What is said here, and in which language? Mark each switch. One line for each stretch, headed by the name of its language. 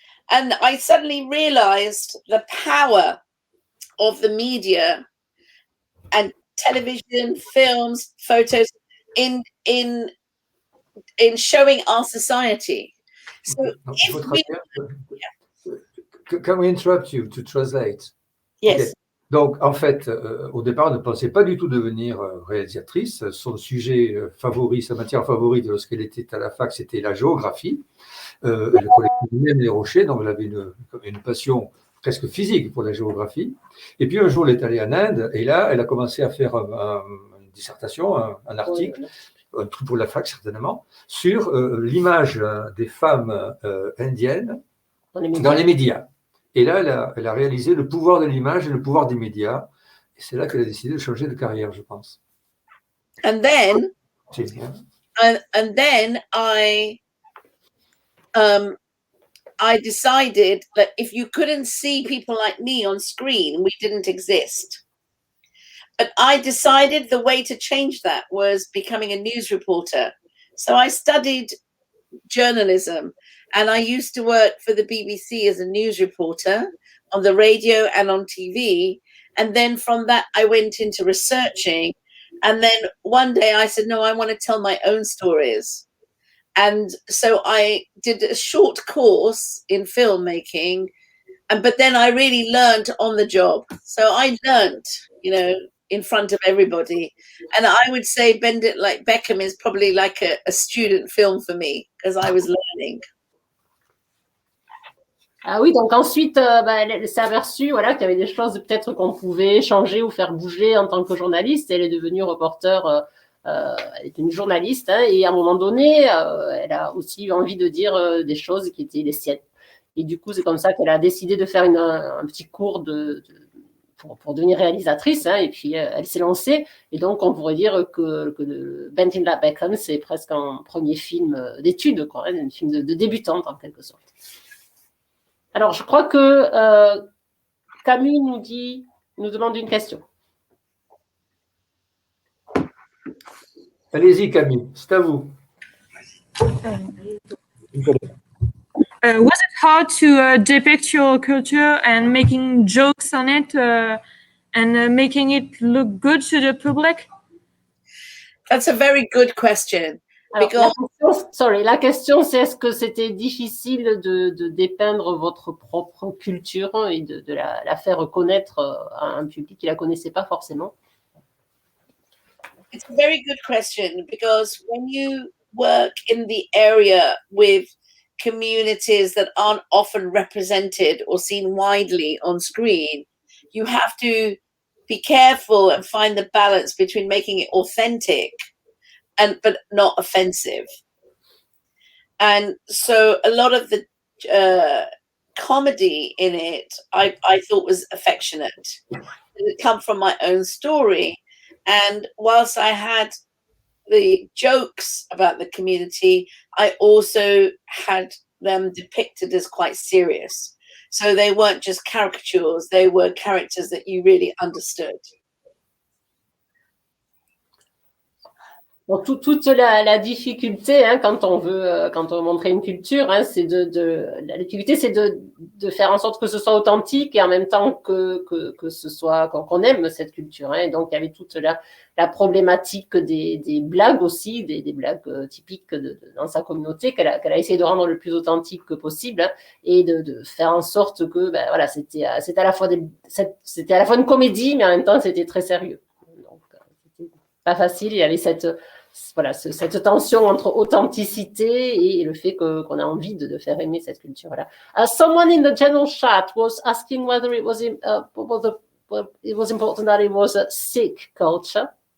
English: And I suddenly realized the power of the media and television, films, photos in showing our society. So Can we interrupt you to translate? Yes. Okay.
French: Donc, en fait, au départ, elle ne pensait pas du tout devenir réalisatrice. Son sujet favori, sa matière favorite lorsqu'elle était à la fac, c'était la géographie. Elle collectait même les rochers, donc elle avait une passion presque physique pour la géographie. Et puis un jour, elle est allée en Inde, et là, elle a commencé à faire une dissertation, un article, un truc pour la fac certainement, sur l'image des femmes indiennes dans les médias. Et là, elle a réalisé le pouvoir de l'image et le pouvoir des médias. Et c'est là qu'elle a décidé de changer de carrière, je pense.
English: And then,
French: C'est bien.
English: and then I decided that if you couldn't see people like me on screen, we didn't exist. But I decided the way to change that was becoming a news reporter. So I studied journalism, and I used to work for the BBC as a news reporter on the radio and on TV. And then from that, I went into researching. And then one day I said, no, I want to tell my own stories. And so I did a short course in filmmaking. But then I really learned on the job. So I learned, in front of everybody. And I would say Bend It Like Beckham is probably like a student film for me, because I was learning.
French: Ah oui, donc ensuite, elle s'est aperçue qu'il y avait des choses peut-être qu'on pouvait changer ou faire bouger en tant que journaliste. Elle est devenue reporter, elle est une journaliste, hein, et à un moment donné, elle a aussi eu envie de dire des choses qui étaient les siennes. Et du coup, c'est comme ça qu'elle a décidé de faire un petit cours pour devenir réalisatrice, hein, et puis elle s'est lancée. Et donc, on pourrait dire que Bend It Like Beckham, c'est presque un premier film d'études, quoi, hein, un film de débutante en quelque sorte. Alors, je crois que Camus nous demande une question. Allez-y, Camille, c'est à vous.
English: Was it hard to depict your culture and making jokes on it and making it look good to the public? That's a very good question.
French: Alors, la question, c'est est-ce que c'était difficile de dépeindre votre propre culture et de la faire connaître à un public qui ne la connaissait pas forcément?
English: It's a very good question, because when you work in the area with communities that aren't often represented or seen widely on screen, you have to be careful and find the balance between making it authentic but not offensive. And so a lot of the comedy in it I thought was affectionate. It come from my own story, and whilst I had the jokes about the community, I also had them depicted as quite serious. So they weren't just caricatures, they were characters that you really understood.
French: Donc, toute la difficulté, hein, quand on veut montrer une culture, hein, c'est la difficulté, c'est de faire en sorte que ce soit authentique et en même temps que ce soit qu'on aime cette culture. Hein. Et donc, il y avait toute la problématique des blagues aussi, des blagues typiques dans sa communauté qu'elle a essayé de rendre le plus authentique que possible, hein, et de faire en sorte que, voilà, c'était à la fois une comédie, mais en même temps, c'était très sérieux. Donc, c'était pas facile. Il y avait cette tension entre authenticité et le fait qu'on a envie de faire aimer cette culture-là.
English: Someone in the general chat was asking whether it was important that it was a Sikh culture.